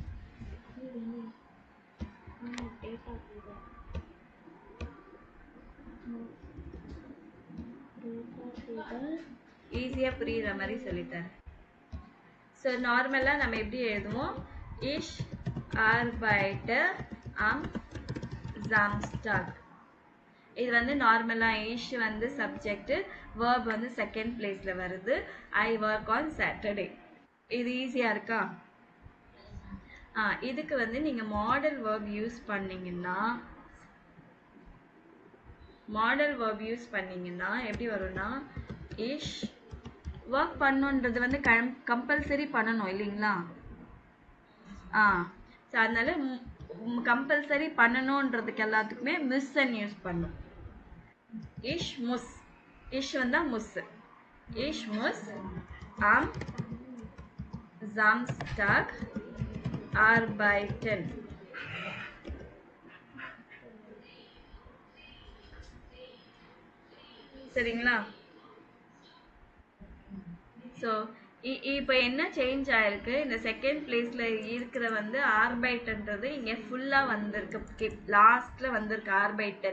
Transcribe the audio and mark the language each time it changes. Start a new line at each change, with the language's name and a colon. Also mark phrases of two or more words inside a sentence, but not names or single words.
Tamil: ஈஸியாக புரியுற மாதிரி சொல்லித்தரேன். ஸோ நார்மலாக நம்ம எப்படி எழுதுவோம்?
German: இஷ் arbeite am Samstag.
Tamil: இது வந்து நார்மலாக இஷ் வந்து சப்ஜெக்ட், வேர்ப் வந்து
English: second place
Tamil: வருது.
English: I work on Saturday. இது ஈஸியாக இருக்கா?
Tamil: இதுக்கு வந்து நீங்கள்
English: modal verb
Tamil: யூஸ் பண்ணீங்கன்னா எப்படி வரும்னா, இஷ் ஒர்க் பண்ணுன்றது வந்து கம்பல்சரி பண்ணணும் இல்லைங்களா? ஸோ அதனால கம்பல்சரி பண்ணணுன்றதுக்கு எல்லாத்துக்குமே மிஸ்ன்னு யூஸ் பண்ணும்.
German: ich muss, இஷ் வந்தா முஸ். ich muss am Samstag arbeiten.
Tamil: சரிங்களா? ஸோ இப்போ என்ன சேஞ்ச் ஆயிருக்கு, இந்த
English: second place
Tamil: இருக்கிற வந்து ஆர்பைட்ன்றது இங்கே ஃபுல்லாக வந்திருக்கு, லாஸ்ட்ல வந்திருக்கு ஆர்பைட்டன்.